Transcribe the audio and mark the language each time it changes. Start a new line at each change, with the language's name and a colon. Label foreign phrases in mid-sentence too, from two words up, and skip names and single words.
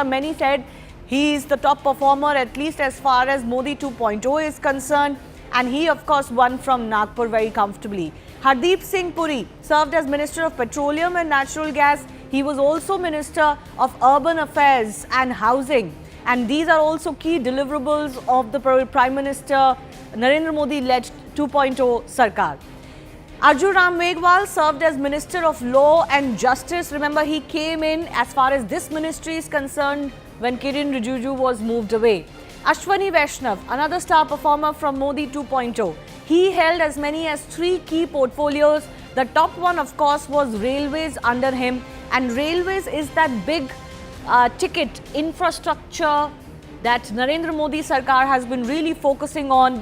English: Many said he is the top performer, at least as far as Modi 2.0 is concerned. And he, of course, won from Nagpur very comfortably. Hardeep Singh Puri served as Minister of Petroleum and Natural Gas. He was also Minister of Urban Affairs and Housing. And these are also key deliverables of the Prime Minister Narendra Modi-led 2.0 Sarkar. Arjun Ram Meghwal served as Minister of Law and Justice. Remember, he came in as far as this ministry is concerned when Kiren Rijiju was moved away. Ashwani Vaishnav, another star performer from Modi 2.0. He held as many as 3 key portfolios. The top one, of course, was Railways under him. And Railways is that big ticket infrastructure that Narendra Modi Sarkar has been really focusing on.